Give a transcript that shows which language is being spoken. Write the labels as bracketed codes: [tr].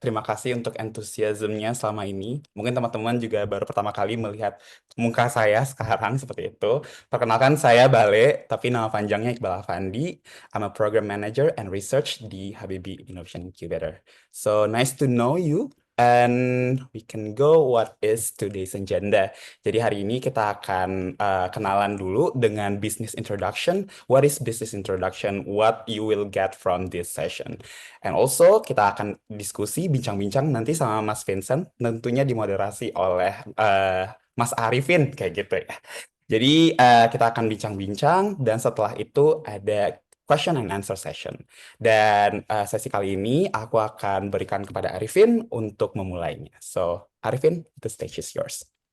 [id] Terima kasih untuk entusiasmenya selama ini. Mungkin teman-teman juga baru pertama kali melihat muka saya sekarang seperti itu. Perkenalkan saya Bale, tapi nama panjangnya Iqbal Afandi. [en] I'm a program manager and research di Habibie Innovation Incubator. So nice to know you. And we can go what is today's agenda. [id] Jadi hari ini kita akan kenalan dulu dengan business introduction. [en] What is business introduction? What you will get from this session. [id] And also kita akan diskusi bincang-bincang nanti sama Mas Vincent, tentunya dimoderasi oleh Mas Arifin kayak gitu ya. Jadi kita akan bincang-bincang dan setelah itu ada question and answer session. Dan sesi kali ini aku akan berikan kepada Arifin untuk memulainya. [en] So, Arifin, the stage is yours.